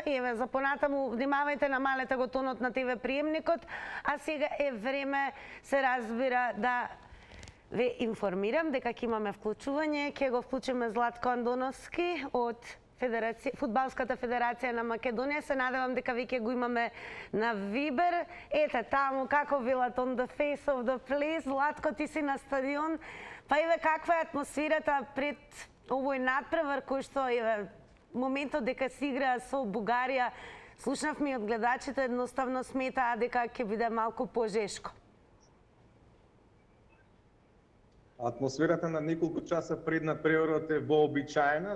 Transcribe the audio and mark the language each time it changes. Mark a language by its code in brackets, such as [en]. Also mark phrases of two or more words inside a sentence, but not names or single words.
[mk] И еве, за понатаму, внимавајте, намалете го тонот на ТВ приемникот, а сега е време, се разбира, да ве информирам дека ќе имаме вклучување, ќе го вклучиме Златко Андоновски од Фудбалската федерација на Македонија. Се надевам дека веќе го имаме на Вибер. Ете таму како велат [en] on the face of the place. [mk] Златко, ти си на стадион. Па еве каква е атмосферата пред овој надпревар кој што еве моментот дека се игра со Бугарија, слушнавме од гледачите, едноставно сметаа дека ќе биде малку пожешко. Атмосферата на неколку часа пред надпреварот е вообичаена.